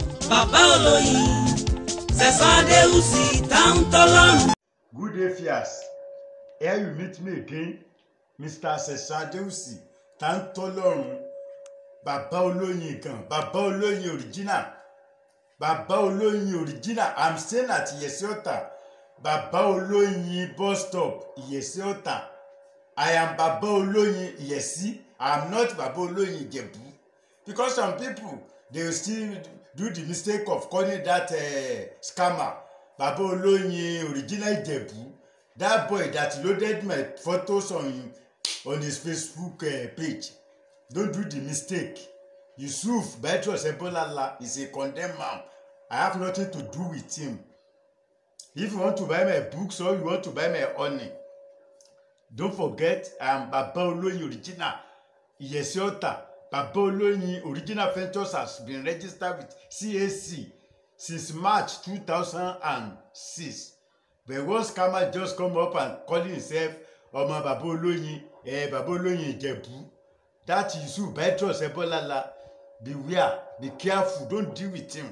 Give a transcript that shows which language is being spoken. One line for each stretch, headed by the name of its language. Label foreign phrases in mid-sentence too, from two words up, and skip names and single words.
Yoruba: bàbá olóyin Sẹ̀san Adéwùsì tá ń tọ́lọ́run.
English: Good day, Fias. Here you meet me again, Mr.
Yoruba: Sẹ̀san Adéwùsì tá ń tọ́lọ́run. Bàbá olóyin kan, bàbá olóyin original.
English: Bàbá olóyin original. I'm staying at Iyesi Ota. Bàbá olóyin bus stop, Iyesi Ota. I am Bàbá olóyin Iyesi. I am not Bàbá olóyin Ìjẹ̀bú. Because some people, they will still do the mistake of calling that scammer Bàbá olóyin original Ìjẹ̀bú. That boy that loaded my photos on his Facebook page. Don't do the mistake. Yusuf Bitrus Ebolala is a condemned man. I have nothing to do with him. If you want to buy my books or you want to buy my honey, don't forget I am Bàbá olóyin original Iyesi Ota. Bàbá olóyin original ventures has been registered with CAC since March 2006. But one scammer just come up and calling himself Ọmọ Bàbá olóyin, Bàbá olóyin Ìjẹ̀bú. That Yusuf Bitrus Ebolala. Beware, be careful, don't deal with him.